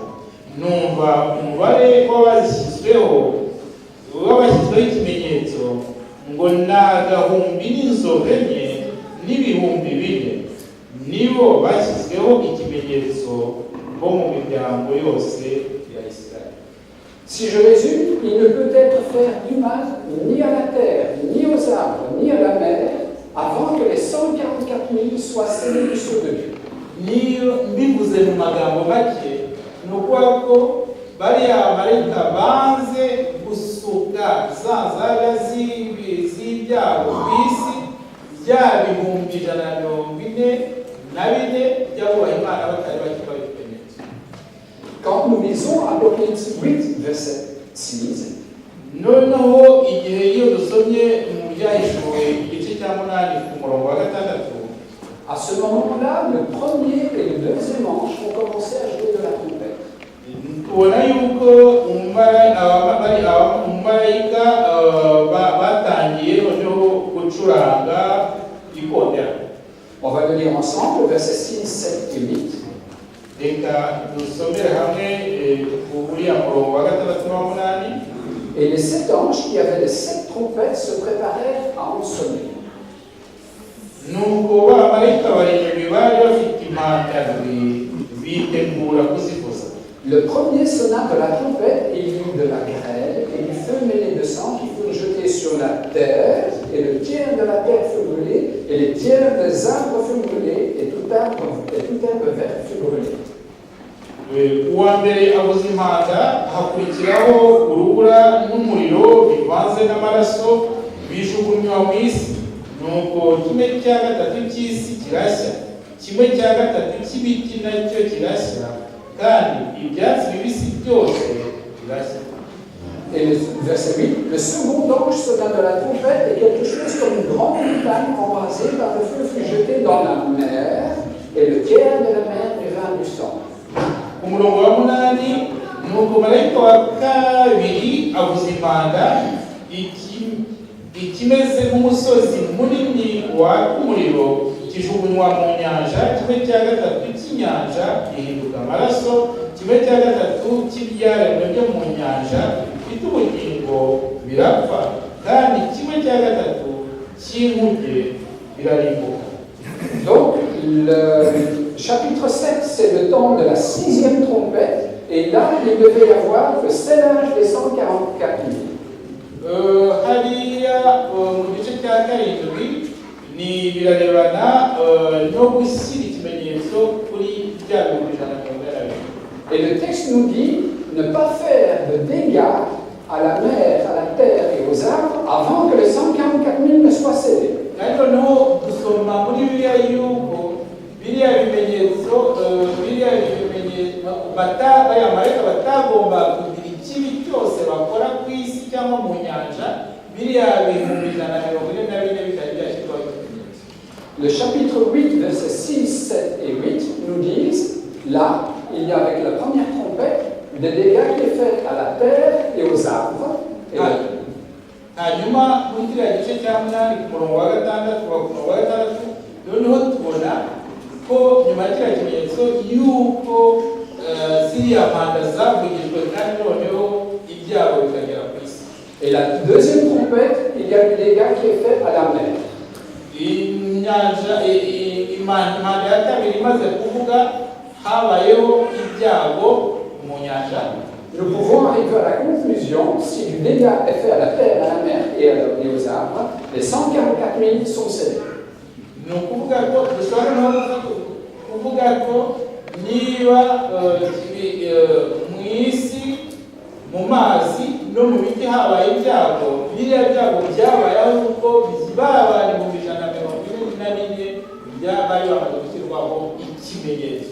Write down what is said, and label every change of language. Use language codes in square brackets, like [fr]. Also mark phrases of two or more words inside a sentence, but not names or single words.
[rw] Numva umubare w'abashyizweho ikimenyetso ngo ni agahumbi n'inzovu enye n'ibihumbi bine nibo bashyizweho ikimenyetso bo mu miryango yose ya Israël. [fr] Si je résume, il ne peut être fait du mal ni à la terre, ni aux arbres, ni à la mer, avant que les 144 000 soient scellés du sceau de Dieu. [rw] Niyo mbivuze mu magambo make ni ukuvuga ko bariya marayika banze gusuka za nzaga z'ibyago ku isi bya bihumbi 144 by'abubaha Imana batari bakibaye ikimenyetso. [fr] Quand nous lisons Apocalypse 8, verset 6, [rw] noneho igihe iyo dusomye mu byahishuwe igice cya 8 ku murongo wa 6, [fr] à ce moment-là, le premier et le deuxième ange ont commencé à jouer de la trompette. [rw] tubona yuko umumarayika batangiye noneho gucuranga ikondera. [fr] On va le lire ensemble, versets 6, 7 et 8. [rw] Reka dusomere hamwe uriya murongo wa 6 n'uwa 8. [fr] Et les 7 anges qui avaient les 7 trompettes se préparèrent à en sonner. [rw] Nuko bamarayika barindwi bari bafite impanda bitegura kuzivuza. [fr] Le premier sonna de la trompette et il y eut de la grêle et du feu mêlé de sang qui furent jetés sur la terre, et le tiers de la terre fut brûlé, et les tiers des arbres furent brûlés, et tout herbe verte fut brûlée. [rw] Uwa mbere avuza impanda, hakurikiraho urubura n'umuriro bivanze n'amaraso bijugunywa mu isi. Nuko 1/3 cy'isi kirashya, 1/3 cy'ibiti nacyo kirashya, kandi ibyatsi bibisi byose birashya. [fr] Et le verset 8, le second ange sonna de la trompette et quelque chose comme une grande montagne embrasée par le feu fut jeté dans la mer, et le tiers de la mer devint du sang. [rw] Ku murongo wa 8, nuko marayika wa kabiri avuza impanda, ikimeze nk'umusozi munini waka umuriro kijugunywa mu nyanja, 1/3 cy'inyanja gihinduka amaraso, 1/3 cy'ibyaremwe byo mu nyanja bifite ubugingo birapfa, kandi 1/3 cy'inkuge birarimbuka. [fr] Donc, le chapitre 7, c'est le temps de la 6e trompette, et là, il devait y avoir le scellage des 144 000. [rw] Hariya mu gice cya 7 ni birarebana no gushyira ikimenyetso kuri bya 120. [fr] Et le texte nous dit ne pas faire de dégâts à la mer, à la terre et aux arbres avant que les 144 000 ne soient scellés. [rw] Ariko no gusoma muri biriya yuko biriya bimenyetso abamarayika batagomba kugira ikibi cyose bakora ku isi cyangwa mu nyanja, biriya bihumbi 144 bitari byashyirwaho ikimenyetso. [fr] Le chapitre 8, versets 6, 7 et 8 nous disent, là, il y a avec la première trompette des dégâts qui est fait à la terre et aux arbres. [rw] Hanyuma muri kiriya gice cya 8 ku murongo wa 6 noneho tubona ko nyuma y'ikiriya kimenyetso yuko ziriya mpanda zavugijwe kandi noneho ibyago bikagera ku isi. [fr] Et la deuxième trompette, il y a le dégât qui est fait à la mer. [rw] Impanda ya kabiri imaze kuvuga habayeho ibyago mu nyanja. [fr] Nous pouvons arriver à la conclusion, si du dégât est fait à la terre, à la mer et aux arbres, les 144 000 sont scellés. [rw] Ni ukuvuga ko dushobora no kuvuga ko niba mu isi, mu mazi no mu biti habaye ibyago, biriya byago byabayeho kuko babari mu 144 byabaye bamaze gushyirwaho ikimenyetso.